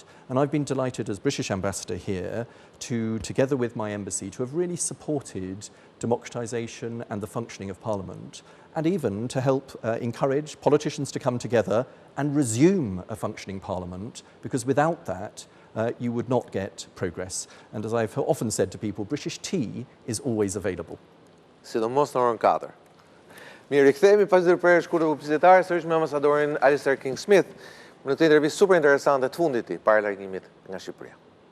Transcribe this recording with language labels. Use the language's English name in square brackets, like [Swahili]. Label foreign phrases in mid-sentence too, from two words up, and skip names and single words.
[English] And I've been delighted as British Ambassador here to, together with my embassy, to have really supported democratisation and the functioning of Parliament, and even to help encourage politicians to come together and resume a functioning Parliament, because without that, you would not get progress. And as I've often said to people, British tea is always available. [Albanian] Sidomos në orën 4. Mirë, rikthehemi pas ndërprerjes shkurtër publicitare sërish me ambasadorin Alistair King Smith në këtë intervistë super interesante të fundit para largimit nga Shqipëria.